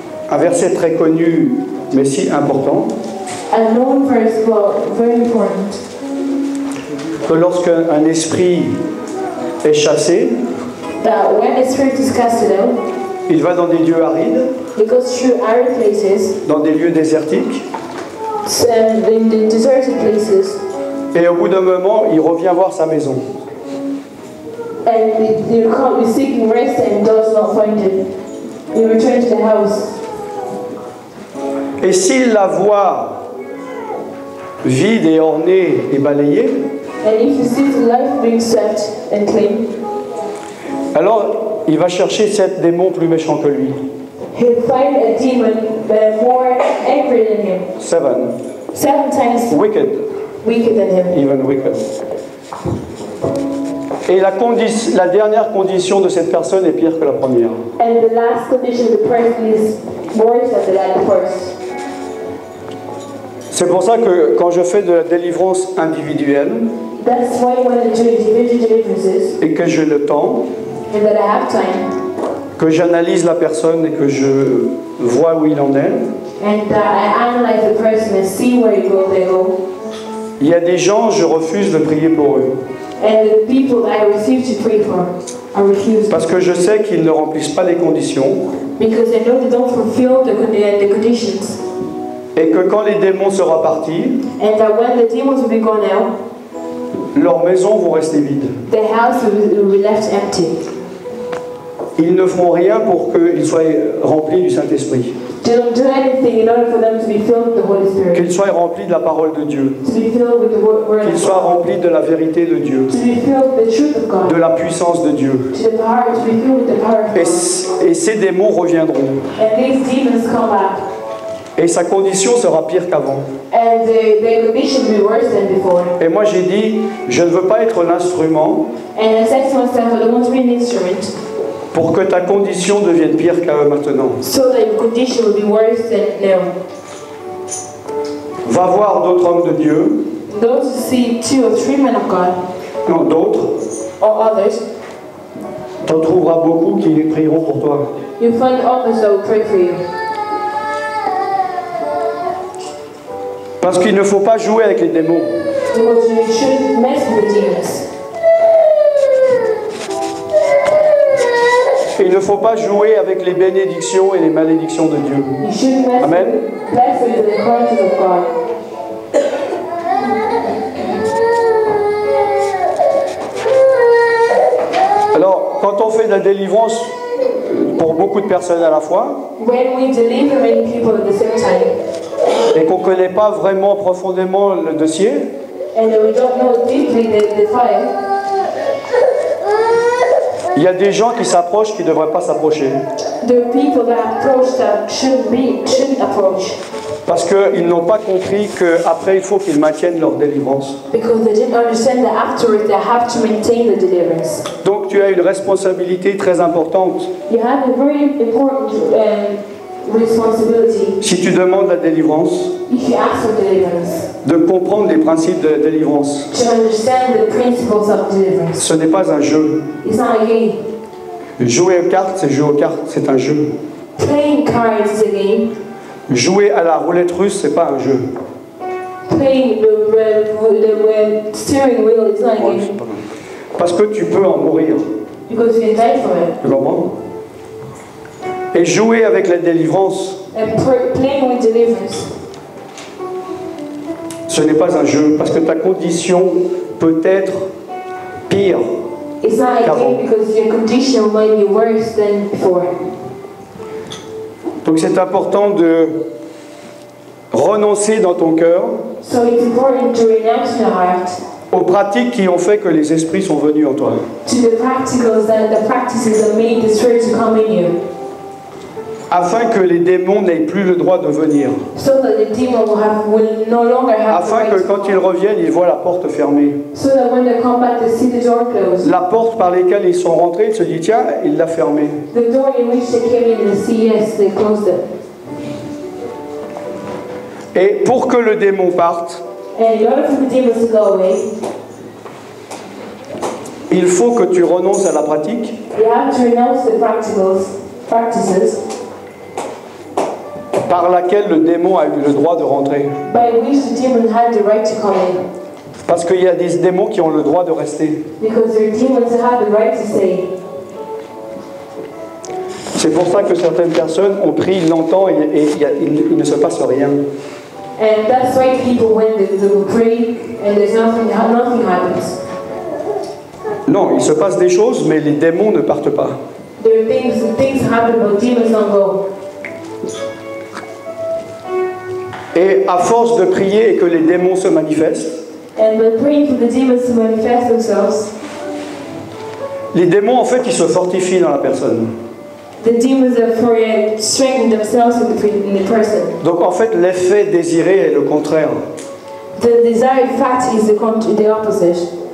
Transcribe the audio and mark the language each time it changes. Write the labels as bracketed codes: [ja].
[fr] un verset très connu, mais si important, [en] A known verse, but very important. [fr] que lorsqu'un esprit est chassé, [en] That when a spirit is casted out, [fr] il va dans des lieux arides, [en] it goes through arid places, [fr] dans des lieux désertiques, [en] and in the deserted places, [fr] et au bout d'un moment, il revient voir sa maison. [en] and they come seeking rest and does not find it. He returns to the house. [fr] Et s'il la voit vide et ornée et balayée, [en] And if he sees life being swept and clean, [fr] alors il va chercher 7 démons plus méchants que lui. [en] he'll find a demon more angry than him, 7. 7 times Wicked. weaker than him. Even wicked. [fr] Et la dernière condition de cette personne est pire que la première. [en] And the last condition of the person is worse than the first. [fr] C'est pour ça que quand je fais de la délivrance individuelle [en] That's why when I do individual deliverances, [fr] et que j'ai le temps, [en] and that I have time, [fr] que j'analyse la personne et que je vois où il en est, [en] and that I analyze the person and see where they go. [fr] il y a des gens, je refuse de prier pour eux. [en] And the people I refuse to pray for, I refuse. [fr] Parce que je sais qu'ils ne remplissent pas les conditions [en] Because I know they don't fulfill the conditions. [fr] et que quand les démons seront partis, [en] And that when the demons will be gone out, [fr] leurs maisons vont rester vides. [en] the house will be left empty. [fr] Ils ne feront rien pour qu'ils soient remplis du Saint-Esprit, [en] They don't do anything in order for them to be filled with the Holy Spirit. [fr] qu'ils soient remplis de la parole de Dieu, [en] To be filled with the word [fr] qu'ils [en] of [fr] soient [en] God. [fr] remplis de la vérité de Dieu, [en] To be filled with the truth of God. [fr] de la puissance de Dieu. [en] To be filled with the power of God. [fr] Et ces démons reviendront. [en] And these demons come back. [fr] Et sa condition sera pire qu'avant. [en] And the condition will be worse than before. [fr] Et moi j'ai dit, je ne veux pas être l'instrument [en] And I said to myself, I don't want to be an instrument [fr] pour que ta condition devienne pire qu'à maintenant. [en] so that your condition will be worse than now. [fr] Va voir d'autres hommes de Dieu, [en] Those who see 2 or 3 men of God [fr] non d'autres, [en] or others, [fr] t'en trouveras beaucoup qui prieront pour toi. [en] you'll find others that will pray for you. [fr] Parce qu'il ne faut pas jouer avec les démons. [en] Because you shouldn't mess with the demons. [fr] Et il ne faut pas jouer avec les bénédictions et les malédictions de Dieu. [en] You shouldn't mess Amen. with the curses of God. [fr] Alors, quand on fait de la délivrance pour beaucoup de personnes à la fois, [en] When we deliver many people at the same time, [fr] et qu'on ne connaît pas vraiment profondément le dossier, [en] and we don't know deeply the fire, [fr] il y a des gens qui s'approchent qui ne devraient pas s'approcher. [en] there are people that approach that shouldn't approach. [fr] Parce qu'ils n'ont pas compris qu'après, il faut qu'ils maintiennent leur délivrance. [en] Because they didn't understand that afterwards they have to maintain the deliverance. [fr] Donc tu as une responsabilité très importante. [en] You have a very important responsibility [fr] Si tu demandes la délivrance, [en] if you ask for deliverance, [fr] de comprendre les principes de la délivrance. [en] to understand the principles of deliverance. [fr] Ce n'est pas un jeu. [en] It's not a game. [fr] Jouer aux cartes, c'est jouer aux cartes, c'est un jeu. [en] Playing cards is a game. [fr] Jouer à la roulette russe, c'est pas un jeu. [en] Playing the steering wheel is not a game. [fr] Parce que tu peux en mourir. [en] Because you can die from it. [fr] Tu comprends? Et jouer avec la délivrance, [en] And playing with deliverance, [fr] ce n'est pas un jeu. Parce que ta condition peut être pire. [en] it's not a game because your condition might be worse than before. [fr] Donc c'est important de renoncer dans ton cœur [en] So it's important to renounce in your heart [fr] aux pratiques qui ont fait que les esprits sont venus en toi. [en] to the practices that made the Spirit to come in you, [fr] Afin que les démons n'aient plus le droit de venir. [en] so that the demon will no longer have the [fr] Afin [en] right [fr] que [en] to [fr] quand [en] come. [fr] ils reviennent, ils voient la porte fermée. [en] So that when they come back, they see the door closed. [fr] La porte par laquelle ils sont rentrés, ils se disent tiens, il l'a fermée. [en] The door in which they came in, they see yes, they closed it. [fr] Et pour que le démon parte, [en] And in order for the demons to go away, [fr] il faut que tu renonces à la pratique [en] you have to renounce the practices [fr] par laquelle le démon a eu le droit de rentrer. [en] by which the demon had the right to come in. [fr] Parce qu'il y a des démons qui ont le droit de rester. [en] Because there are demons that have the right to stay. [fr] C'est pour ça que certaines personnes ont prié longtemps et il ne se passe rien. [en] And that's why people, when they pray and there's nothing happens. [fr] Non, il se passe des choses, mais les démons ne partent pas. [en] There are things happen, but demons don't go. [fr] Et à force de prier et que les démons se manifestent, [en] And by praying for the demons to manifest themselves, [fr] les démons, en fait, ils se fortifient dans la personne. [en] the demons are strengthening themselves in the person. [fr] Donc, en fait, l'effet désiré est le contraire. [en] The desired fact is the opposite.